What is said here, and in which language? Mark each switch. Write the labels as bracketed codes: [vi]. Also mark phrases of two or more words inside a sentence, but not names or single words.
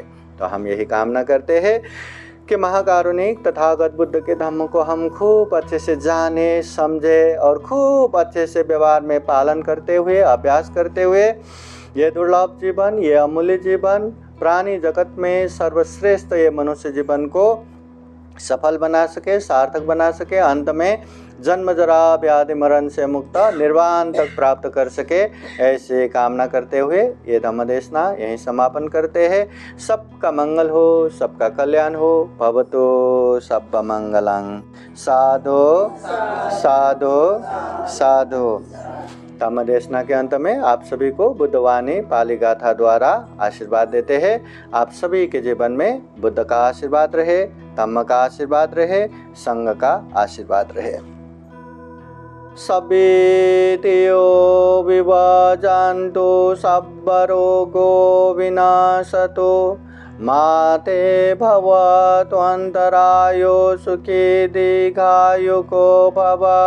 [hi] तो हम यही कामना करते हैं कि महाकारुणिक तथागत बुद्ध के धम्म को हम खूब अच्छे से जाने, समझे और खूब अच्छे से व्यवहार में पालन करते हुए, अभ्यास करते हुए ये दुर्लभ जीवन, ये अमूल्य जीवन, प्राणी जगत में सर्वश्रेष्ठ ये मनुष्य जीवन को सफल बना सके, सार्थक बना सके। अंत में जन्म जरा व्याधि मरण से मुक्त निर्वाण तक प्राप्त कर सके, ऐसे कामना करते हुए ये धम्म देशना यहीं समापन करते हैं। सबका मंगल हो, सबका कल्याण हो। [pi] भवतु सब मंगलं। साधु साधु साधु। [hi] धम्म देशना के अंत में आप सभी को बुद्धवाणी पाली गाथा द्वारा आशीर्वाद देते हैं। आप सभी के जीवन में बुद्ध का आशीर्वाद रहे, धम्म का आशीर्वाद रहे, संघ का आशीर्वाद रहे। [pi] सभेतियो विभाजन्तु सब्बरोगो विनाशतो माते भवतु अंतरायो सुखी दीर्घायुको भव।